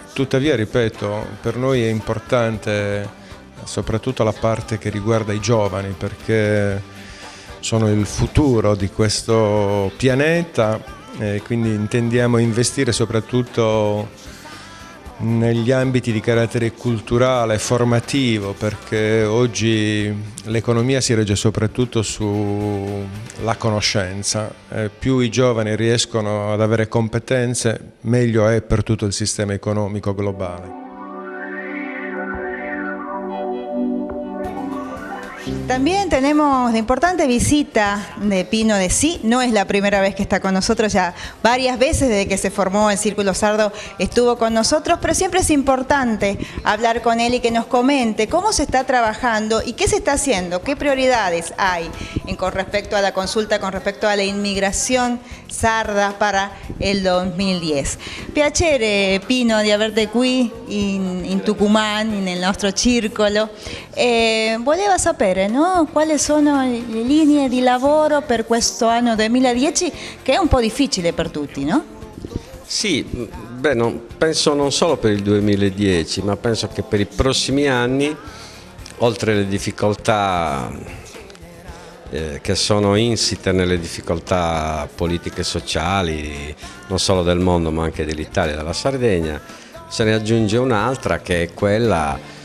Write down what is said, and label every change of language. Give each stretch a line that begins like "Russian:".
Italian: Tuttavia, ripeto, per noi è importante soprattutto la parte che riguarda i giovani, perché sono il futuro di questo pianeta e quindi intendiamo investire soprattutto negli ambiti di carattere culturale e formativo, perché oggi l'economia si regge soprattutto sulla conoscenza. Più i giovani riescono ad avere competenze, meglio è per tutto il sistema economico globale.
Spanish: También tenemos la importante visita de Pino de Sí, no es la primera vez que está con nosotros, ya varias veces desde que se formó el Círculo Sardo estuvo con nosotros, pero siempre es importante hablar con él y que nos comente cómo se está trabajando y qué se está haciendo, qué prioridades hay con respecto a la consulta, con respecto a la inmigración sarda para el 2010.
Italian: Piacere Pino di averti qui in Tucumán, nel nostro circolo. Voleva sapere, no? Quali sono le linee di lavoro per questo anno 2010 che è un po' difficile per tutti, no? Sì, beh, penso non solo per il 2010, ma penso che per i prossimi anni, oltre alle difficoltà che sono insite nelle difficoltà politiche e sociali, non solo del mondo ma anche dell'Italia e della Sardegna, se ne aggiunge un'altra che è quella